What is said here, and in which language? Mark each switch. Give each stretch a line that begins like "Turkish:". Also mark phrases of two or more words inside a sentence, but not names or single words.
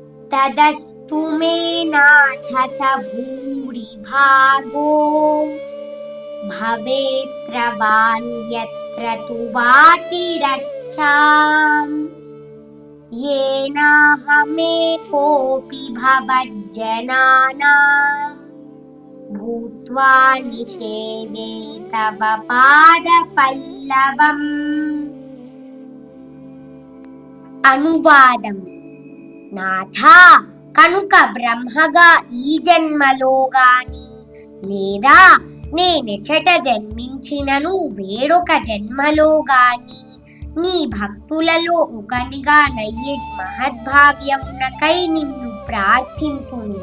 Sanskrit: तदस्तु मे नाथ स भूरिभागो भवेत्रवान् यत्र तु वातिरश्चाम् येनाहमेकोऽपि भवज्जनानाम् भूत्वा निषेवे तव पादपल्लवम्।
Telugu: అనువాదం. నాథా, కనుక బ్రహ్మగా ఈ జన్మలో గాని లేదా నేనెచట జన్మించినను వేరొక జన్మలో గాని నీ భక్తులలో ఒకనిగా నయ్యే మహద్భాగ్యమునకై నిన్ను ప్రార్థింతును.